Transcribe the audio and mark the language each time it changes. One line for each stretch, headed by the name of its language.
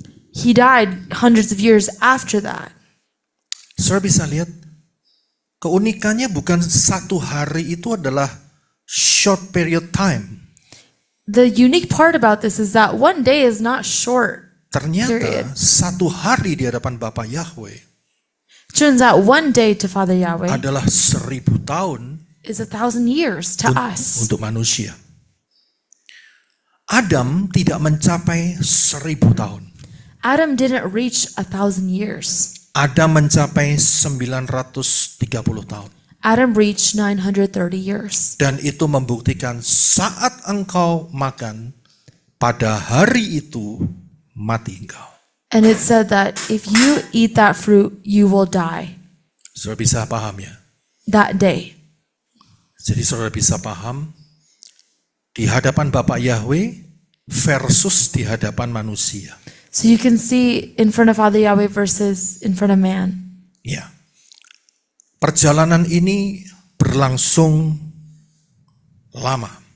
English: He died hundreds of years after that.
Indonesian: Saudara bisa lihat, keunikannya bukan satu hari itu adalah
English: short period time. The unique part about this is that one day is not short.
Indonesian: Ternyata
English: Period.
Indonesian: satu hari di hadapan Bapa Yahweh
English: Turns out one day to Father Yahweh
Indonesian: adalah 1000 tahun
English: is 1,000 years to us.
Indonesian: untuk manusia. Adam tidak mencapai 1000 tahun.
English: Adam didn't reach 1,000 years.
Indonesian: Adam mencapai 930 tahun.
English: Adam reached 930 years.
Indonesian: Dan itu membuktikan saat engkau makan, pada hari itu mati engkau.
English: And it said that if you eat that fruit, you will die
Indonesian: Saudara bisa paham ya?
English: that day.
Indonesian: Jadi saudara bisa paham di hadapan Bapak Yahweh versus di hadapan manusia.
English: So you can see in front of Father Yahweh versus in front of man.
Indonesian: Ya. Perjalanan ini berlangsung lama.